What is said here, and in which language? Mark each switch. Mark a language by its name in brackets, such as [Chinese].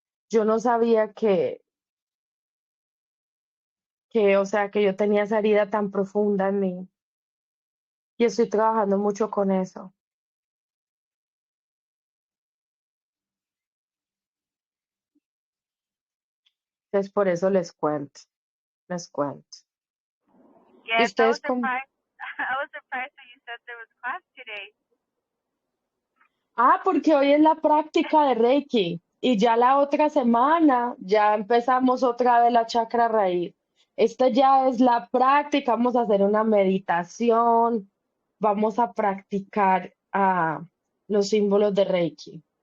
[Spanish] Yo no sabía o sea, que yo tenía esa herida tan profunda en mí y estoy trabajando mucho con eso. Entonces, por eso les cuento. ¿Y [English] Yes, I was [Spanish] ustedes cómo? [English] surprised. I was surprised when you said there was class today. [Spanish] Ah, porque hoy es la práctica de Reiki y ya la otra semana ya empezamos otra vez la chakra raíz. Esta ya es la práctica, vamos a hacer una meditación, vamos a practicar los símbolos de Reiki.